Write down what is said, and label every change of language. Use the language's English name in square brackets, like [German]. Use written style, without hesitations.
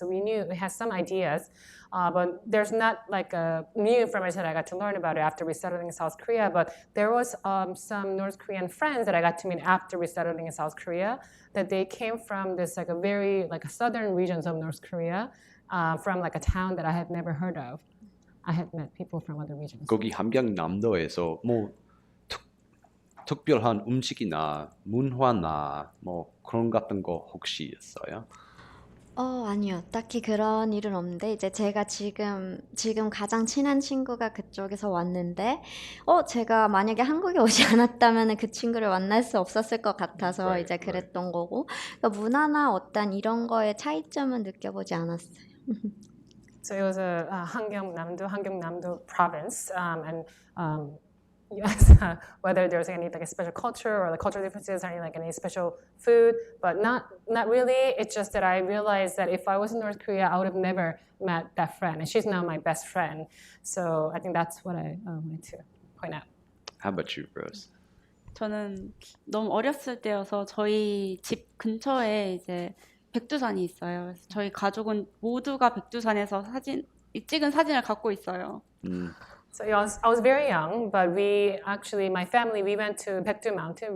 [English] So we had some ideas, but there's not like a new information that I got to learn about it after resettling in South Korea. But there was some North Korean friends that I got to meet after resettling in South Korea, that they came from this like a very like southern regions of North Korea, from like a town that I had never heard of. I had met people from other regions. [Korean] 거기 함경남도에서 뭐 특별한 음식이나 문화나 뭐 그런 같은 거 혹시 있어요? 아니요. 딱히 그런 일은 없는데 이제 제가 지금 가장 친한 친구가 그쪽에서 왔는데 제가 만약에 한국에 오지 않았다면 그 친구를 만날 수 없었을 것 같아서 이제 그랬던 거고 그러니까 문화나 어떤 이런 거에 차이점은 느껴보지 않았어요. [English] So it was a Hongik province, and you asked whether there's any like a special culture or the cultural differences or any special food, but not really. It's just that I realized that if I was in North Korea, I would have never met that friend, and she's now my best friend. So I think that's what I wanted to point out. How about you, Rose? [Korean] 저는 너무 어렸을 때여서 저희 집 근처에 이제 백두산이 있어요. 그래서 저희 가족은 모두가 백두산에서 찍은 사진을 갖고 있어요. [English] So I was very young, but we actually, my family, we went to Baekdu Mountain.